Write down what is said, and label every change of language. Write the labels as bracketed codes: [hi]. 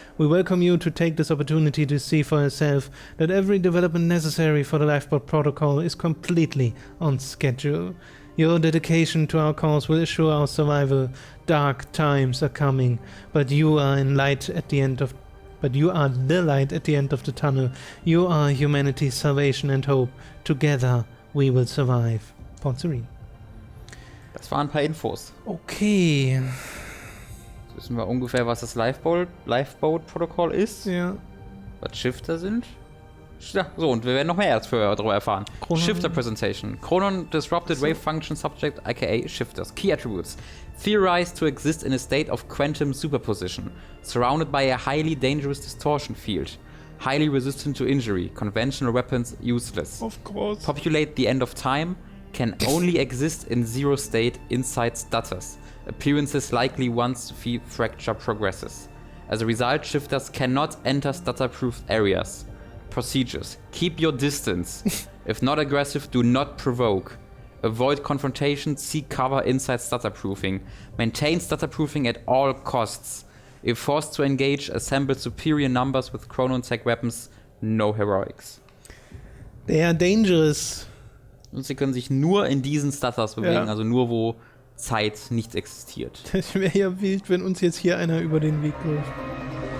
[en] We welcome you to take this opportunity to see for yourself that every development necessary for the lifeboat protocol is completely on schedule. Your dedication to our cause will assure our survival. Dark times are coming, but you are the light at the end of the tunnel. You are humanity's salvation and hope. Together we will survive. Poncerin. [de] Das waren ein paar Infos. Okay. Jetzt wissen wir ungefähr, was das Lifeboat-Protokoll ist. Ja. Was Shifter sind. Ja, so, und wir werden noch mehr darüber erfahren. [en] Shifter Presentation. Chronon Disrupted Wave Function Subject, aka Shifters. Key Attributes. Theorized to exist in a state of quantum superposition, surrounded by a highly dangerous distortion field. Highly resistant to injury. Conventional weapons useless. Of course. Populate the end of time. Can only exist in zero state inside stutters. Appearances likely once field fracture progresses. As a result, shifters cannot enter stutter-proof areas. Procedures. Keep your distance. If not aggressive, do not provoke. Avoid confrontation, seek cover inside stutterproofing. Maintain stutterproofing at all costs. If forced to engage, assemble superior numbers with chronotech weapons. No heroics. They are dangerous. [de] Und sie können sich nur in diesen Stutters bewegen, Ja. also nur wo Zeit nicht existiert. Das wäre ja wild, wenn uns jetzt hier einer über den Weg läuft.